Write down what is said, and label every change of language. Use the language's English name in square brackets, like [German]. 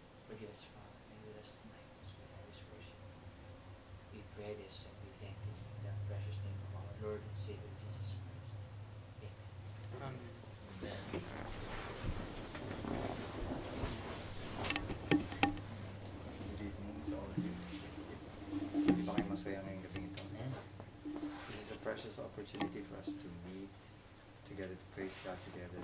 [English] Forgive us, Father, and with us tonight as we have this worship. We pray this and we thank this in the precious name of our Lord and Savior Jesus Christ. Amen. Good evening to all of you. [Filipino] Hindi ba kayo masaya ngayong gabing ito? [English] This is a precious opportunity for us to meet together, to praise God together.